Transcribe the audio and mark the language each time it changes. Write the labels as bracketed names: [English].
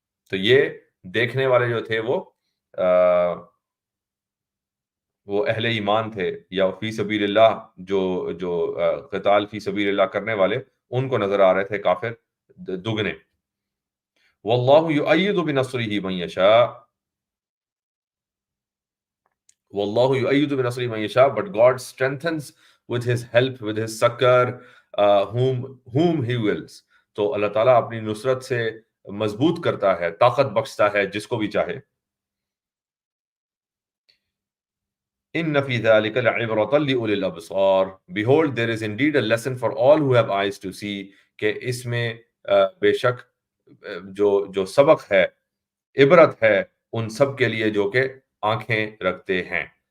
[Urdu] تو یہ دیکھنے والے جو تھے وہ اہل ایمان تھے، یا فی سبیل اللہ جو قتال فی سبیل اللہ کرنے والے، ان کو نظر آ رہے تھے کافر دگنے. [Arabic] واللہ یؤید بنصرہ من یشاء، [English] واللہ یؤید بنصرہ من یشاء, but God strengthens with his help, with his succor, whom he wills. [Urdu] تو اللہ تعالیٰ اپنی نصرت سے مضبوط کرتا ہے، طاقت بخشتا ہے جس کو بھی چاہے. [Arabic] إِنَّ فِي ذَلِكَ لَعِبْرَةً لِأُولِي الْأَبْصَارِ. [English] Behold, there is indeed a lesson for all who have eyes to see. [Urdu] کہ اس میں بے شک جو سبق ہے، عبرت ہے ان سب کے لیے جو کہ آنکھیں رکھتے ہیں.